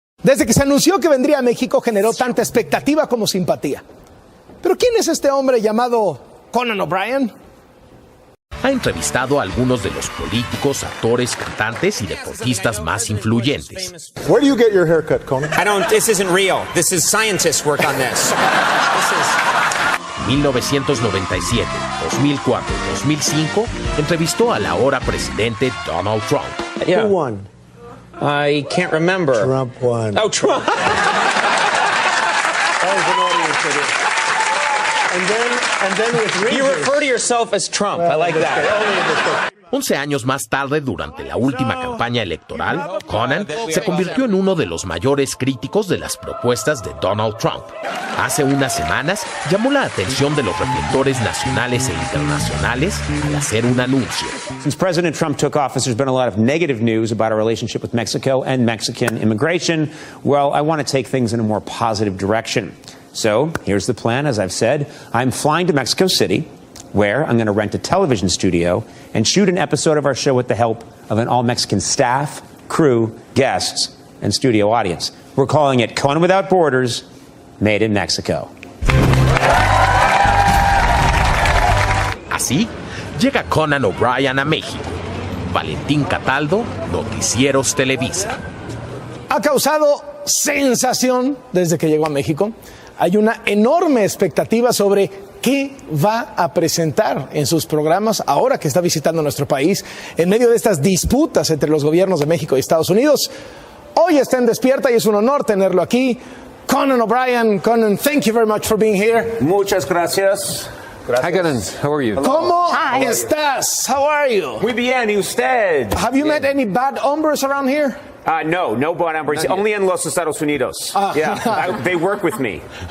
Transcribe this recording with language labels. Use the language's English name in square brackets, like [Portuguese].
[Spanish] Desde que se anunció que vendría a México generó tanta expectativa como simpatía. ¿Pero quién es este hombre llamado Conan O'Brien? Ha entrevistado a algunos de los políticos, actores, cantantes y deportistas más influyentes. [English] Where do you get your haircut, Conan? This isn't real. This is scientists work on this. [Spanish] 1997, 2004 y 2005 entrevistó al ahora presidente Donald Trump. [English] Yeah. Who won? I can't remember. Trump won. Oh, Trump. That was an audience video. And then with Reagan. You refer to yourself as Trump. I like that. [Spanish] 11 años más tarde, durante la última campaña electoral, Conan se convirtió en uno de los mayores críticos de las propuestas de Donald Trump. Hace unas semanas llamó la atención de los reflectores nacionales e internacionales al hacer un anuncio. [English] Since President Trump took office, there's been a lot of negative news about our relationship with Mexico and Mexican immigration. Well, I want to take things in a more positive direction. So here's the plan. As I've said, I'm flying to Mexico City, where I'm going to rent a television studio and shoot an episode of our show with the help of an all-Mexican staff, crew, guests, and studio audience. We're calling it Conan Without Borders, Made in Mexico. [Spanish] Así, llega Conan O'Brien a México. Valentín Cataldo, Noticieros Televisa. Ha causado sensación desde que llegó a México. Hay una enorme expectativa sobre qué va a presentar en sus programas ahora que está visitando nuestro país en medio de estas disputas entre los gobiernos de México y Estados Unidos. Hoy está en Despierta y es un honor tenerlo aquí. Conan O'Brien. [English] Conan, thank you very much for being here. [Spanish] Muchas gracias. [English] Hi, Conan. How are you? [Spanish] ¿Cómo estás? [English] How are you? [Spanish] Muy bien, ¿y usted? [English] Have you met any bad hombres around here? No bad hombres. Only in Los Estados Unidos. Yeah, they work with me.